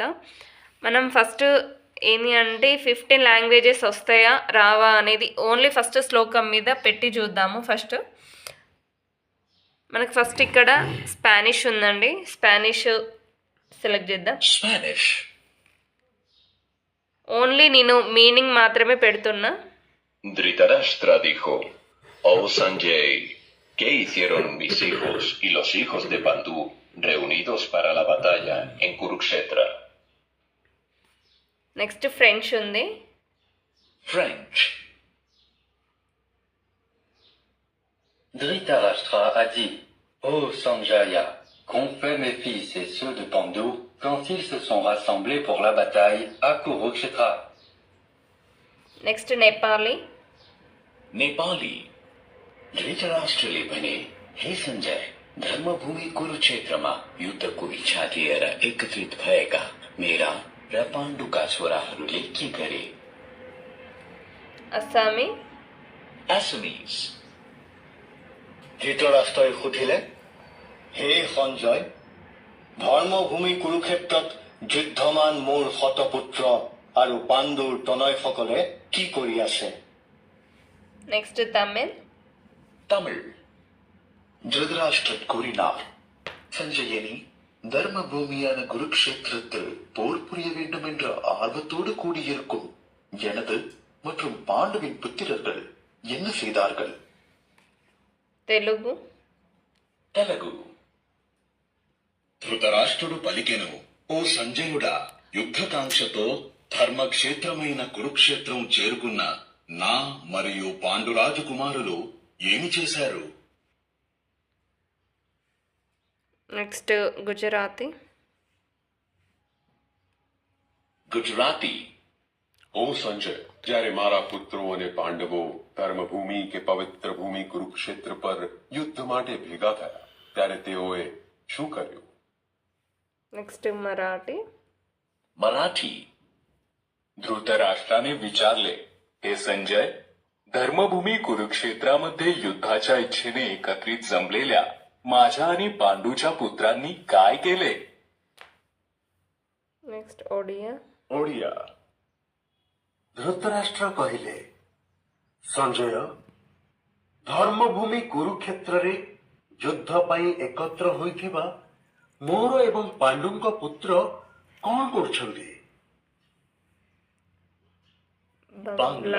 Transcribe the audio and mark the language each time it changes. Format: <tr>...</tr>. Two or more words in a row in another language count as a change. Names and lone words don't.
<te>మనం ఫస్ట్ ఏంటి అంటే 15 లాంగ్వేజెస్ వస్తాయా రావా అనేది</te> <en>only first</en> <te>శ్లోకం మీద పెట్టి చూద్దాము. మనకు ఫస్ట్ ఇక్కడ స్పానిష్ ఉందండి. స్పానిష్ సెలెక్ట్ చేద్దాం. స్పానిష్ ఓన్లీ నేను మీనింగ్ మాత్రమే పెడుతున్నా.</te> <es>Dhritarashtra dijo, oh Sanjay, ¿qué hicieron mis hijos y los hijos de Pandú reunidos para la batalla en Kurukshetra?</es> <te>నెక్స్ట్ ఫ్రెంచ్ ఉంది.</te> <en>French.</en> <fr>Dhritarashtra a dit, ô Sanjaya, qu'ont fait mes fils et ceux de Pandu quand ils se sont rassemblés pour la bataille à Kurukshetra?</fr> <te>నెక్స్ట్ నేపాలి.</te> <ne>नेपाली. धृतराष्ट्रले भने, हे संजय, धर्मभूमि कुरुक्षेत्रमा युद्धको इच्छा लिएर एकत्रित भएका मेरा र पाण्डुका छोराहरूले के गरे?</ne> <as>আসামি.</as> <en>Assamese.</en> <as>ধৃতৰাষ্ট্ৰই সুধিলে, হে সঞ্জয়, ধৰ্মভূমি কুৰুক্ষেত্ৰত যুদ্ধমান মোৰ শতপুত্ৰ আৰু পাণ্ডুৰ তনয়সকলে কি কৰি আছে?</as> <te>నెక్స్ట్ తమిళ్.</te> <ta>தமிழ். திருதராஷ்டிரர் கூறினார், சஞ்சயனி, தர்ம பூமியான குருக்ஷேத்திரத்தில் போர் புரிய வேண்டும் என்ற ஆர்வத்தோடு கூடியிருக்கும் எனது மற்றும் பாண்டுவின் புத்திரர்கள் என்ன செய்தார்கள்?</ta> <te>తెలుగు. తెలుగు. ధృతరాష్ట్రుడు పలికెను, ఓ సంజయుడా, యుద్ధకాంక్షతో ధర్మక్షేత్రమైన కురుక్షేత్రం చేరుకున్న నా మరియు పాండురాజు కుమారులు ఏమి చేశారు? నెక్స్ట్ గుజరాతీ.</te> <gu>गुजराती. ઓ સંજય, જ્યારે મારા પુત્રો અને પાંડવો ધર્મભૂમિ કે પવિત્ર ભૂમિ કુરુક્ષેત્ર પર યુદ્ધ માટે ભેગા થયા ત્યારે તેઓએ શું કર્યું?</gu> <te>నెక్స్ట్ మరాఠీ.</te> <mr>मराठी. धृतराष्ट्राने विचारले, हे संजय, धर्मभूमी कुरुक्षेत्रामध्ये युद्धाच्या इच्छेने एकत्रित जमलेल्या माझ्या आणि पांडूच्या पुत्रांनी काय केले?</mr> <te>నెక్స్ట్ ఒడియా.</te> <or>ઓડિયા. ଧୃତରାଷ୍ଟ୍ର କହିଲେ, ସଞ୍ଜୟ, ଧର୍ମଭୂମି କୁରୁକ୍ଷେତ୍ରରେ ଯୁଦ୍ଧ ପାଇଁ ଏକତ୍ର ହୋଇଥିବା ମୋର ଏବଂ ପାଣ୍ଡୁଙ୍କ ପୁତ୍ର କଣ କରୁଛନ୍ତି?</or> <bn>বাংলা.</bn>